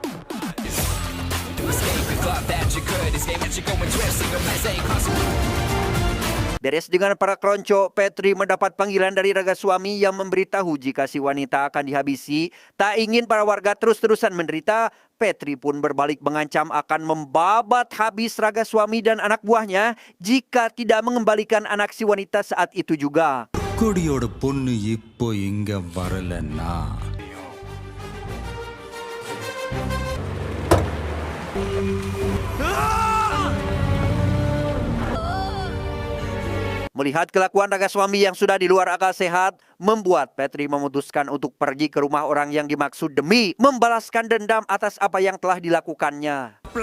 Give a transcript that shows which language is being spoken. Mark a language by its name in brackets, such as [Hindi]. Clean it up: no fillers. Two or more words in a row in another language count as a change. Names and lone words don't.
[Indonesian] Beres dengan para keronco, Fetri mendapat panggilan dari Ragaswamy yang memberitahu jika si wanita akan dihabisi. Tak ingin para warga terus-terusan menderita, Fetri pun berbalik mengancam akan membabat habis Ragaswamy dan anak buahnya jika tidak mengembalikan anak si wanita saat itu juga. [Tamil] கொடியோட பொண்ணு இப்போ இங்க வரலன்னா [Indonesian] Melihat kelakuan Ragaswamy yang sudah di luar akal sehat, membuat Fetri memutuskan untuk pergi ke rumah orang yang dimaksud demi membalaskan dendam atas apa yang telah dilakukannya.